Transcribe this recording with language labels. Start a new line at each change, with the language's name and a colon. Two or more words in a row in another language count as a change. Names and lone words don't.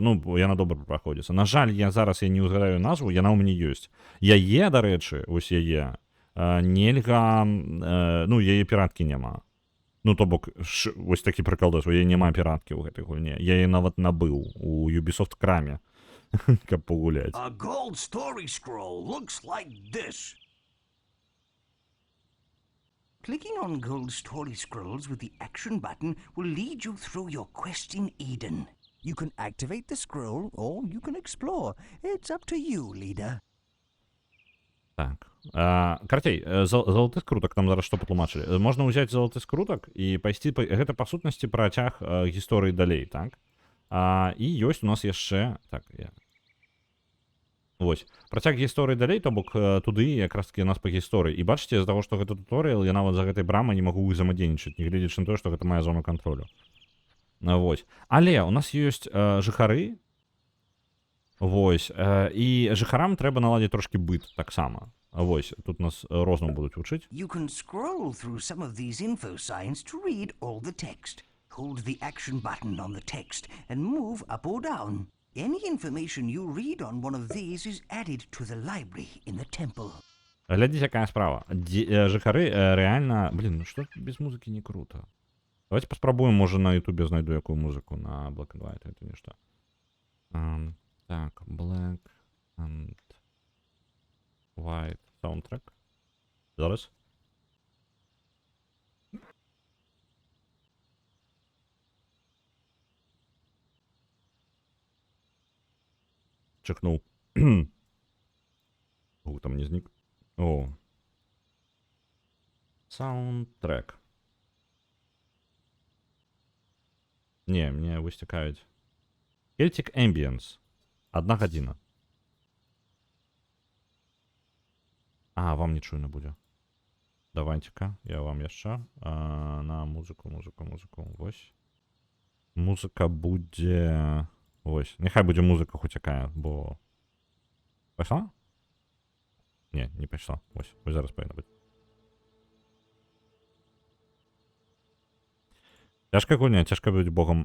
Belarusian: Ну, яна добра праходзіцца. На жаль, зараз я не ўзгадаю назву, яна ў мяне ёсць. Яе, дарэчы, вось яе, Нельга, ну, яе піраткі няма. Ну, то бок, вось такі прыкал, што яе няма піраткі ў гэтай гульні. Я яе нават набыў у Ubisoft краме, каб пагуляць.
English: A gold story scroll looks like this. Clicking on gold story scrolls with the action button will lead you through your quest in Eden. You can activate the scroll or you can explore. It's up to you, leader.
Belarusian: Так. Карацей, залаты скрутак нам зараз што патлумачылі. Можна ўзяць залаты скрутак і пайсці, гэта па сутнасці працяг гісторыі далей, так? І ёсць у нас яшчэ, так, вось, працяг гісторыі далей, то бок туды якраз такі нас па гісторыі. І бачыце, з-за таго, што гэта туторыял, я нават за гэтай брамай не магу ўзаемадзейнічаць, нягледзячы на тое, што гэта моя зона кантролю. Вось. Але у нас ёсць жыхары, вось, і жыхарам трэба наладзіць трошкі быт таксама. Вось, тут нас рознаму будуць вучыць.
English: You can scroll through some of these info signs to read all the text. Hold the action button on the text and move up or down. Any information you read on one of these is added to the library in the temple.
Belarusian: Глядзіце, якая справа. Жыхары рэальна... Блін, ну што без музыкі не круто. Давайте паспрабуем, можа на ютубе знайду якую музыку на Black and White, это нешта. Так, Black and White soundtrack. Зараз. Чекнув. Гук там не зник. О.
Ukrainian: Саундтрек. Не, мне выстікають. Celtic Ambience. 1 година. А, вам не чуйно буде.
Belarusian: Давайте-ка, я вам яшчэ. На музыку. Вось. Музыка будзе... Вось. Нехай будзе музыка хоць якая, бо... Пайшла? Не, не пайшла. Вось зараз павінна быць. Цяжка гульня, цяжка быць богом.